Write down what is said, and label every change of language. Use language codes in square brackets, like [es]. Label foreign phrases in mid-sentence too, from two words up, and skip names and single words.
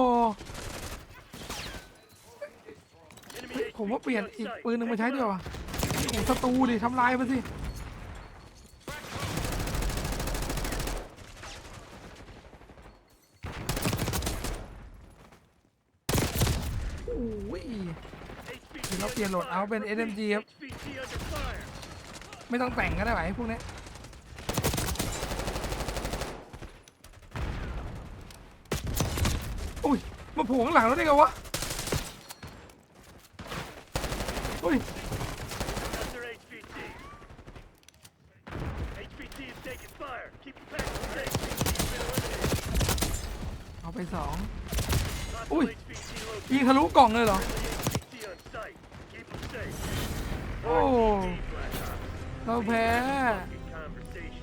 [th] ผมว่าเปลี่ยนอีกปืนหนึ่งมาใช้ดีกว่าเห็นศัตรูดิทำลายมันสิโอ้ยเดี๋ยวเราเปลี่ยนโหลดเอาเป็น SMG ครับ [en] HVT under fire. [th] ไม่ต้องแต่งก็ได้ไหมพวกนี้อุ้ยมาโผล่ข้างหลังแล้วได้ไงวะอุ้ย [en] Under HVT. HVT is taking fire. Keep the pack safe. HVT been eliminated. [th] เอาไปสอง [en] Hostile Ui. HVT located. [th] ยิงทะลุกล่องเลยเหรอ [en] HVT on site. Keep them safe. โอ้ [th] Black Ops. เราแพ้ [en] Fucking conversation.